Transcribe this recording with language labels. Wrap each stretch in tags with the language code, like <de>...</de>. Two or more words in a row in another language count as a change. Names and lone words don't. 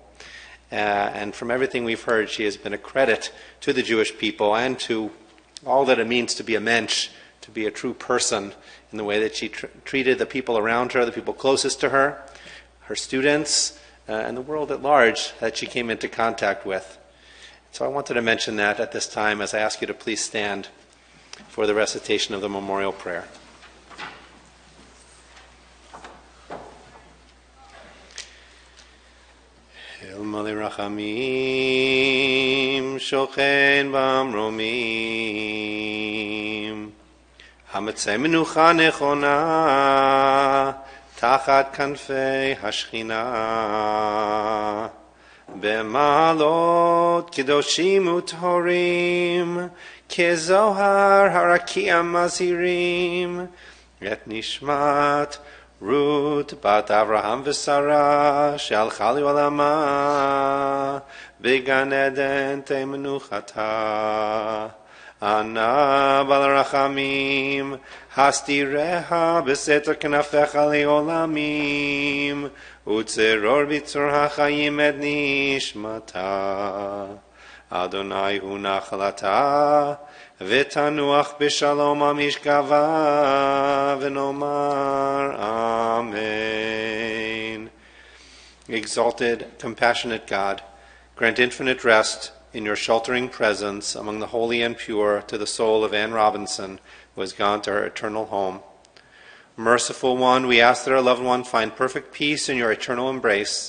<en>And from everything we've heard, she has been a credit to the Jewish people and to all that it means to be a mensch, to be a true person, in the way that she treated the people around her, the people closest to her, her students, and the world at large that she came into contact with. So I wanted to mention that at this time as I ask you to please stand for the recitation of the memorial prayer.</en> <he>אל מלא רחמים שוכן במרומים המצא מנוחה נכונה תחת כנפי השכינה במעלות קדושים וטהורים כזוהר הרקיע מזהירים את נשמת Ruth בת Avraham v'Sara שהלכה לעולמה בגן עדן למנוחתה אנא בעל רחמים הסתירה בסתר כנפיך לעולמים וצרור בצרור החיים את נשמתה אדוני הוא נחלתה ותנוח בשלום על משכבה ונאמר אמן.</he> <en>Exalted, compassionate God, grant infinite rest in your sheltering presence among the holy and pure to the soul of Anne Robinson, who has gone to her eternal home. Merciful One, we ask that our loved one find perfect peace in your eternal embrace.</en>